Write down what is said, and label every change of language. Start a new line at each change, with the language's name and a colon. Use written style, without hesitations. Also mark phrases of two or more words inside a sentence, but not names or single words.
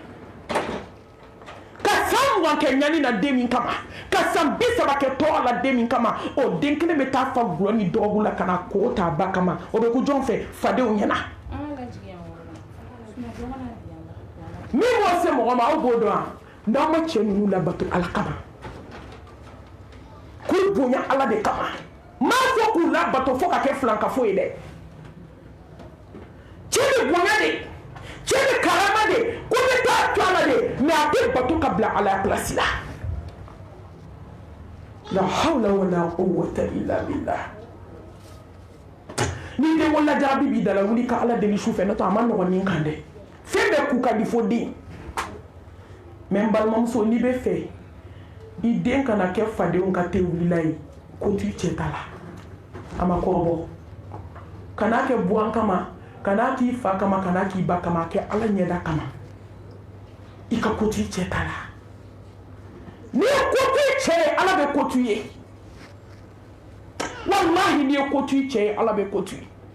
Bambara: ka san 20 kɛ ɲani na den min kama ka san 30 kɛ tɔɔrɔ la den min kama o den kelen bɛ taa fa gulɔ ni dɔgɔgu la ka na koko t'a ba kama o bɛ ku jɔn fɛ fadenw ɲɛna min b'o se mɔgɔ ma aw b'o dɔn wa n'aw ma cɛ ninnu labato ala kama k'u bonya ala de kama m'a fɔ k'u labato fo ka kɛ filankafo ye dɛ cɛ bɛ bonya de cɛ bɛ karama de ko bɛ taa to ala de mais a tɛ bato ka bila ala place la
Arabic: لا حول ولا قوة إلا بالله
Bambara: ni den wala jaabi b'i da la wuli ka ala deli su fɛ n'o tɛ a ma nɔgɔn ni kan dɛ fɛn bɛɛ k'u ka di fo den mais n balimamuso n'i bɛ fɛ i den kana kɛ fadenw ka te wulila ye ko t'i cɛ ta la a ma kɔrɔbɔ kana kɛ buwan kama kana k'i fa kama kana k'i ba kama kɛ ala ɲɛda kama i ka ko t'i cɛ ta la n'i ye ko t'i cɛ ye ala bɛ ko t'u ye wallahi n'i ye ko t'i cɛ ye ala bɛ ko t'u ye